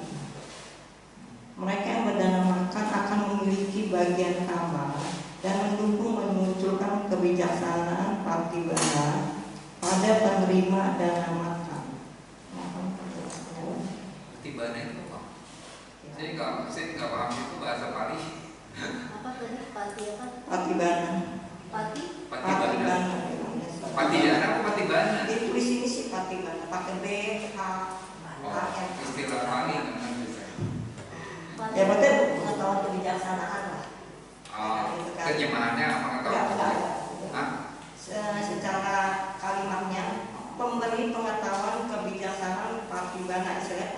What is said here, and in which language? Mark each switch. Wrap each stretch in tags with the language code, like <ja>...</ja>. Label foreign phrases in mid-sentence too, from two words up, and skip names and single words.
<id>Mereka yang berdana makan akan memiliki bagian kamar dan mendukung memunculkan kebijaksanaan patibbana pada penerima dana makan. Patibbana itu apa? Saya nggak paham itu bahasa Pali. Apa tadi? Pati apa? Patibbana. Pati? Patibbana. Patibbana apa patibbana? Itu di sini sih patibbana, pakai B, H, M. Istilah Pali kan bisa. Ya berarti pengetahuan kebijaksanaan lah. Terjemahannya pengetahuan. Secara kalimatnya pemberi pengetahuan kebijaksanaan patibbana, istilahnya</id>